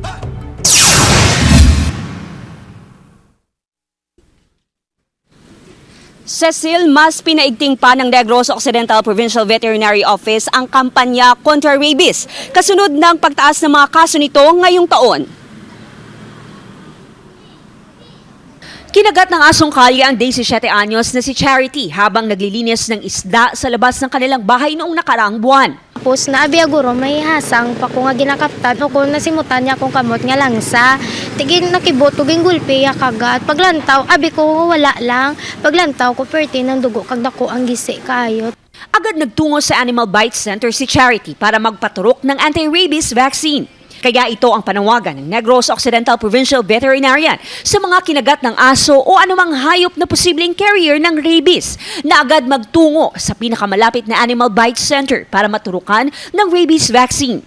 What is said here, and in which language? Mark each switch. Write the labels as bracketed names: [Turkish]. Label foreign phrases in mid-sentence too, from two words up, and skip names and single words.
[Filipino] Cecil, mas pinaigting pa ng Negros Occidental Provincial Veterinary Office ang kampanya kontra rabies, kasunod ng pagtaas ng mga kaso nito ngayong taon. Kinagat ng asong kalye ang 17 anyos na si Charity habang naglilinis ng isda sa labas ng kanilang bahay noong nakaraang buwan. [Hiligaynon] Tapos naabiya guro may hasang pa ko nga ginakaptan o kung nasimutan niya kung kamot nga langsa. Tigin nakibot uging gulpi ya kagat. Paglantaw, abi ko wala lang. Paglantaw ko perti ng dugo kag dako ang gisi kayo. [Filipino] Agad nagtungo sa Animal Bite Center si Charity para magpaturok ng [English] anti-rabies vaccine. [Filipino] Kaya ito ang panawagan ng Negros Occidental Provincial Veterinarian sa mga kinagat ng aso o anumang hayop na posibleng carrier ng rabies na agad magtungo sa pinakamalapit na Animal Bite Center para maturukan ng [English] rabies vaccine.